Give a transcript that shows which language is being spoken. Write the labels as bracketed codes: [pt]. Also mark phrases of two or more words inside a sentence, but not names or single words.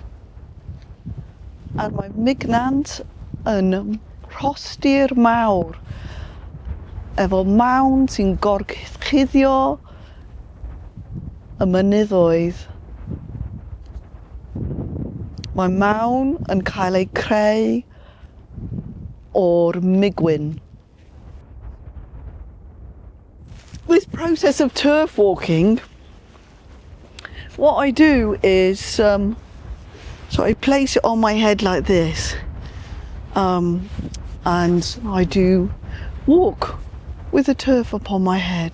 [cy] A mae Migneint yn rhostir mawr efo mawn sy'n gorchuddio y mynyddoedd. Mae mawn yn cael ei creu o'r migwyn. [en] This process of turf walking, what I do is, so I place it on my head like this, and I do walk with the turf upon my head.